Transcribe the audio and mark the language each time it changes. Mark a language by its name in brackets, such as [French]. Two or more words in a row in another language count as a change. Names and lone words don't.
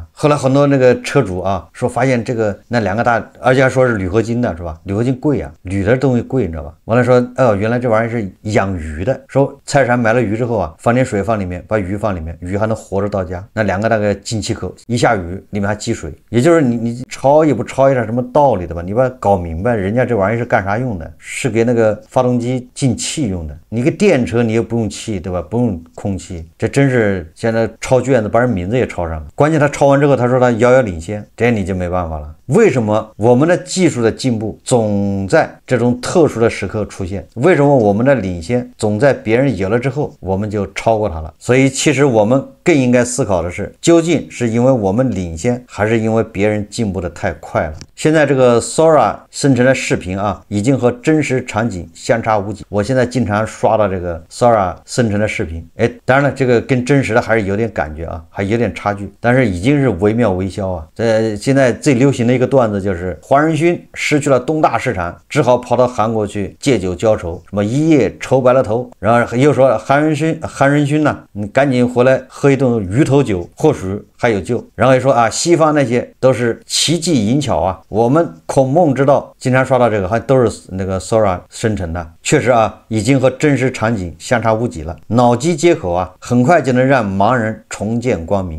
[Chinese] 後來很多那個車主啊說發現這個那兩個大，而且還說是鋁合金的是吧？鋁合金貴啊，鋁的東西貴你知道吧？完了說原來這玩意是養魚的，說菜市場買了魚之後啊，放點水放裡面，把魚放裡面，魚還能活着到家。那兩個那個進氣口，一下雨裡面還積水，也就是你抄也不抄一點什麼道理的吧？你把它搞明白，人家這玩意是幹啥用的？是給那個發動機进氣用的。你個電車你也不用氣，對吧？不用空氣，這真是現在抄卷子把人名字也抄上了。關鍵他抄完之後，他說他遙遙領先，這你就沒辦法了。為什麼我們的技術的進步總在這種種特殊的時刻出現。為什麼我們的領先總在別人有了之後，我們就超過他了？所以其實我們更應該思考的是，究竟是因为我們領先，還是因為別人進步的太快了？現在這個 Sora 生成的視頻啊，已經和真實場景相差無幾。我現在經常刷到這個 Sora 生成的視頻，當然了，這個跟真實的還是有點感覺啊，還有點差距，但是已經是惟妙惟肖啊。現在最流行的一個段子就是黄仁勳失去了東大市场，只好跑到韓國去借酒浇愁，什麼一夜愁白了頭，然後又說韓仁勳呢，你趕緊回來喝一頓魚頭酒，或許還有救。然後又說啊，西方那些都是奇技淫巧啊，我們孔孟之道，經常刷到這個，還都是那個 Sora 生成的。確實啊，已經和真實場景相差無幾了。腦機接口啊，很快就能讓盲人重見光明。